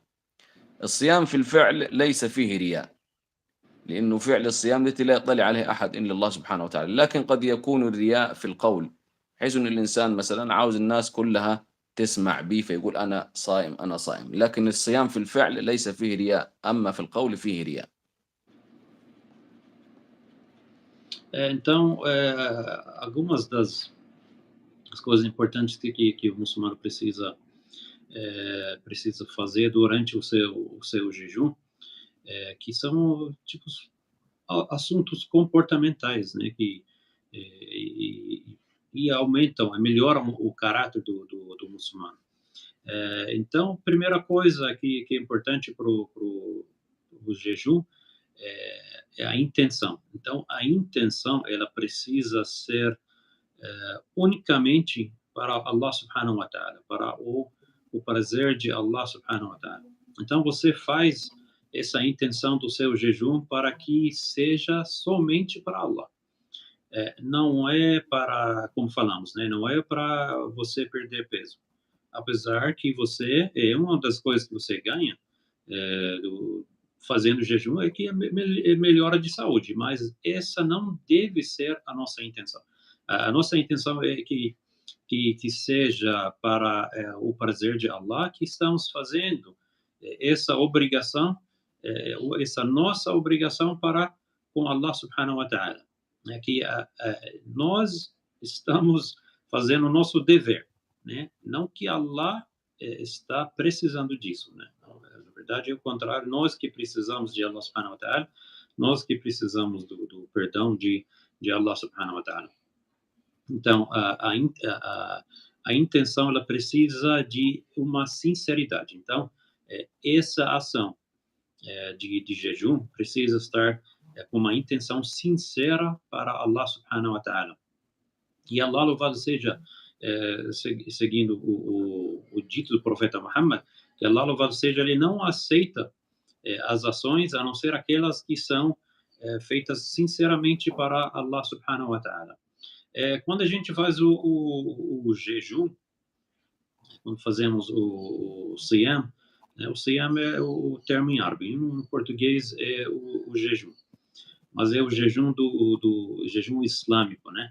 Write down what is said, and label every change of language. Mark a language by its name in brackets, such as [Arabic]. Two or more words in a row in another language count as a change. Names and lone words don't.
[Arabic] الصيام في الفعل ليس فيه رياء، لأنه فعل الصيام التي لا يطلع عليه أحد إلا الله سبحانه وتعالى، لكن قد يكون الرياء في القول، حيث أن الإنسان مثلا عاوز الناس كلها تسمع بي فيقول أنا صائم أنا صائم، لكن الصيام في الفعل ليس فيه رياء، أما في القول فيه رياء. [Portuguese] Então, algumas das coisas importantes que o muçulmano precisa fazer durante o seu jejum, que são assuntos comportamentais, né? e aumentam, melhoram o caráter do muçulmano. Então, primeira coisa que é importante para o jejum é a intenção. Então, a intenção ela precisa ser unicamente para Allah [Arabic] سبحانه وتعالى, [Portuguese] para o prazer de Allah [Arabic] سبحانه وتعالى. [Portuguese] Então, você faz essa intenção do seu jejum para que seja somente para Allah. Não é para, como falamos, né? Não é para você perder peso. Apesar que uma das coisas que você ganha fazendo jejum é que melhora de saúde, mas essa não deve ser a nossa intenção. A nossa intenção é que seja para o prazer de Allah que estamos fazendo essa obrigação, essa nossa obrigação para com Allah [Arabic] سبحانه وتعالى. [Portuguese] Né? Que nós estamos fazendo o nosso dever, né? Não que Allah está precisando disso, né? Na verdade é o contrário, nós que precisamos de Allah [Arabic] سبحانه وتعالى, [Portuguese] nós que precisamos do perdão de Allah [Arabic] سبحانه وتعالى. [Portuguese] Então, a intenção ela precisa de uma sinceridade. Então, essa ação de jejum precisa estar com uma intenção sincera para Allah [Arabic] سبحانه وتعالى. [Portuguese] E Allah, louvado seja, seguindo o dito do profeta Muhammad, que Allah, louvado seja, ele não aceita as ações a não ser aquelas que são feitas sinceramente para Allah [Arabic] سبحانه وتعالى. [Portuguese] Quando a gente faz o jejum, quando fazemos o siyam, né, o siyam é o termo em árabe, em português é o jejum, mas é o jejum do jejum islâmico, né?